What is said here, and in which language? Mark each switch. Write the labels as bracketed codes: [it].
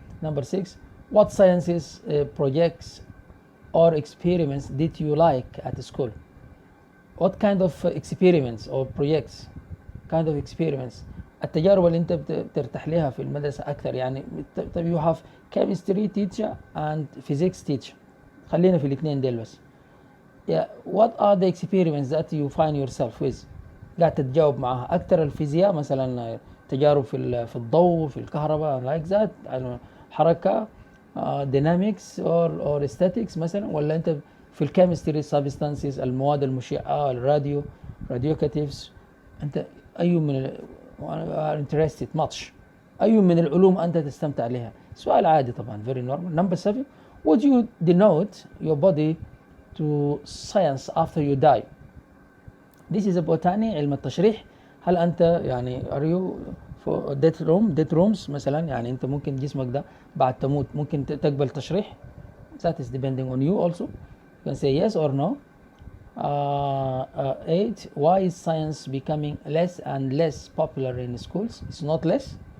[en] Number 6, what sciences projects or experiments did you like at school? What kind of experiments or projects kind of experiments [ar] التجارب اللي انت بترتاح لها في المدرسة أكثر يعني. [en] طيب you have chemistry teacher and physics teacher، [ar] خلينا في الاثنين ديل بس. [en] Yeah, what are the experiments that you find yourself with؟ [ar] قاعد تتجاوب معها أكثر الفيزياء مثلا، تجارب في الضوء في الكهرباء like that، حركة dynamics or statics مثلا، ولا انت في الكيمستري substances المواد المشعة الراديو radioactives، انت أي من [en] are interested much، [ar] أي من العلوم أنت تستمتع لها؟ سؤال عادي طبعا very normal. [en] Number 7, would you denote your body to science after you die؟ This is a botany، [ar] علم التشريح. هل أنت يعني are you for death rooms مثلا، يعني أنت ممكن جسمك ده بعد تموت ممكن تقبل تشريح؟ [en] That is depending on you also. You can say yes or no. 8, why is science becoming less and less popular in schools؟ It's not less.